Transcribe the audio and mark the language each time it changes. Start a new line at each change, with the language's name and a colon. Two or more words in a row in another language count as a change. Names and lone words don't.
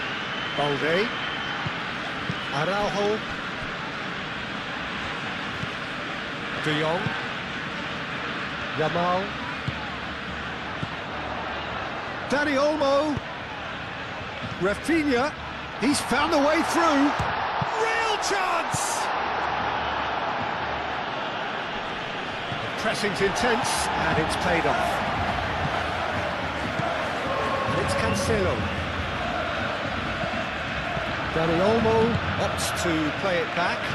English: Balde. Araujo. De Jong. Yamal. Dani Olmo. Rafinha. He's found a way through. Real chance! The pressing's intense, and it's paid off. And it's Cancelo. Dani Olmo opts to play it back.